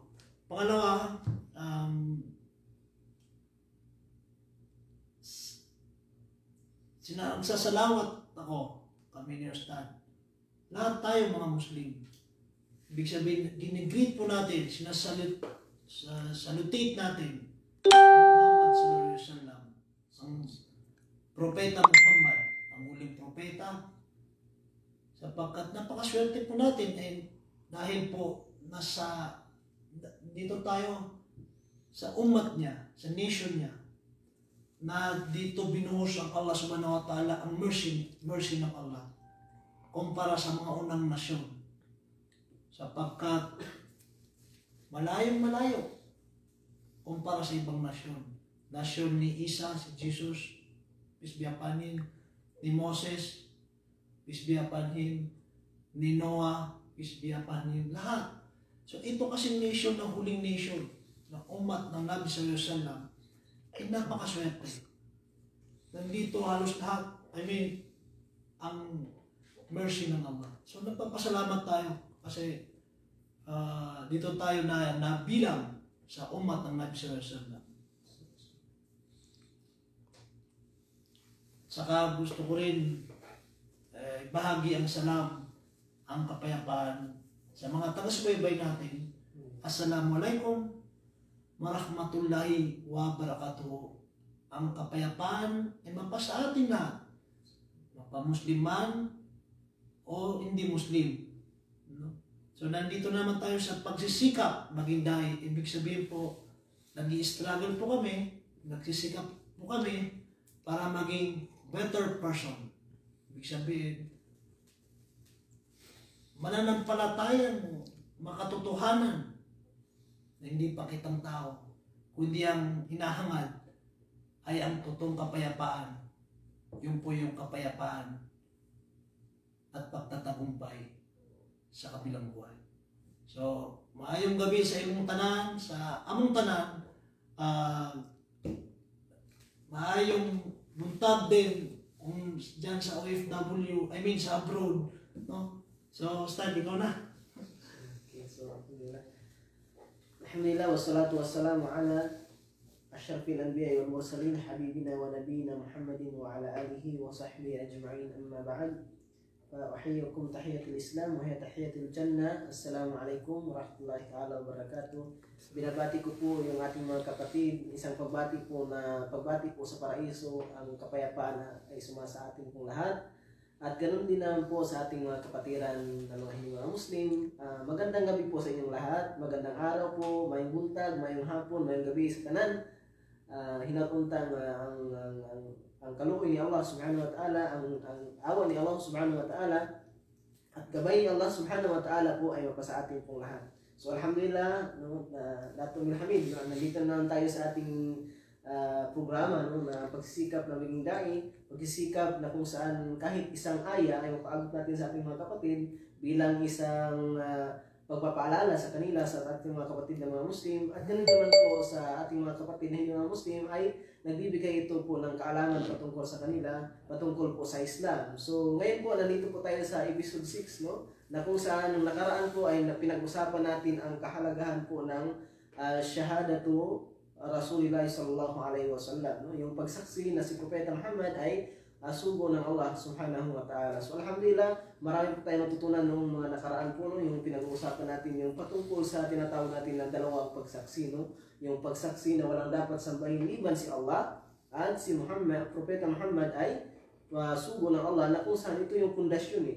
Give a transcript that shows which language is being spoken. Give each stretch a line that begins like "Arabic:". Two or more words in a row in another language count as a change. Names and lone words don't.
Filipino: Pangalawa, sinasalawat ako, kami ni Ustad. Lahat tayo mga Muslim. Ibig sabihin, ginigreet po natin, salutate natin Muhammad
Arabic: صلى الله عليه وسلم,
Filipino: ang propeta Muhammad, ang huling propeta, sapagkat napakaswerte po natin dahil po dito tayo sa umat niya, sa nation niya, na dito binuhos ang
Arabic: الله سبحانه وتعالى,
Filipino: ang mercy ng Allah kumpara sa mga unang nasyon, sapagkat malayong-malayo kumpara sa ibang nasyon. Nasyon ni Isa, si Jesus,
English: peace be upon him, ni Moses, peace be upon him, ni Noah, peace be upon him,
Filipino: lahat. So ito kasi nation, ng huling nation, ng umat ng Nabi
Arabic: صلى الله عليه وسلم,
Filipino: ay napakaswerte. Nandito halos lahat, ang mercy ng Allah. So nagpapasalamat tayo kasi dito tayo na nabilang sa umat ng Nabi
Arabic: صلى الله عليه وسلم.
Filipino: Saka gusto ko rin bahagi ang salam, ang kapayapaan sa mga taga-subaybay natin.
Arabic: السلام عليكم ورحمة الله وبركاته.
Filipino: Ang kapayapaan ay mapasa atin lahat, mapamusliman o hindi Muslim, no? So nandito naman tayo sa pagsisikap maging dahi. Ibig sabihin po, nag-i-struggle po kami, nagsisikap po kami para maging
English: better person.
Filipino: Ibig sabihin, mananampalatayang makatotohanan na hindi pakitang tao, kundi ang hinahangad ay ang totoong kapayapaan. Yun po yung kapayapaan at pagtatagumpay sa kabilang buhay. So,
Cebuano: maayong gabi sa imong tanan, sa among tanan, maayong buntag
Filipino: din kung dyan sa
Cebuano: OFW,
English: I mean sa abroad, no?
Filipino: So, Stan, ikaw na.
English: Okay, so
Arabic: الحمد لله والصلاة والسلام على أشرف الأنبياء والمرسلين حبيبنا ونبينا محمد وعلى آله وصحبه أجمعين, أما بعد. فأحييكم تحية الإسلام وهي تحية الجنة. السلام عليكم ورحمة الله تعالى وبركاته.
Filipino: Binabati ko po yung ating mga kapatid, isang pagbati po sa paraiso, ang kapayapaan ay sumasa atin pong lahat. At ganoon din naman po sa ating mga kapatiran na mga Muslim. Magandang gabi po sa inyong lahat. Magandang araw po,
Cebuano: mayong buntag, mayong hapon, mayong gabi sa tanan. Hinatuntang ang kaluoy ni
Arabic: الله سبحانه وتعالى,
Filipino: ang awa ni
Arabic: الله سبحانه وتعالى,
Filipino: at gabay ni
Arabic: الله سبحانه وتعالى
Filipino: po ay mapasa atin pong lahat. So alhamdulillah, Latumil Hamid, nandito naman tayo sa ating programa, na pagsisikap na maging dai, pagsisikap na kung saan kahit isang aya ay mapaabot natin sa ating mga kapatid bilang isang pagpapaalala sa kanila, sa ating mga kapatid na mga Muslim. At ganun naman po sa ating mga kapatid na hindi mga Muslim ay nagbibigay ito po ng kaalaman patungkol sa kanila, patungkol po sa Islam. So ngayon po, nandito po tayo sa episode 6, no? Na kung saan nung nakaraan po ay pinag-usapan natin ang kahalagahan po ng
Arabic: شهادة رسول الله صلى الله عليه وسلم,
Filipino: no? Yung pagsaksi na si Propeta Muhammad ay sugo ng
Arabic: الله سبحانه وتعالى.
Filipino: So alhamdulillah, marami po tayong natutunan nung mga nakaraan po, no? Yung pinag-uusapan natin yung patungkol sa tinatawag natin na dalawang pagsaksi, no? Yung pagsaksi na walang dapat sambahin liban si Allah at si Muhammad, Propeta Muhammad ay sugo ng Allah, na kung saan ito yung pundasyon eh.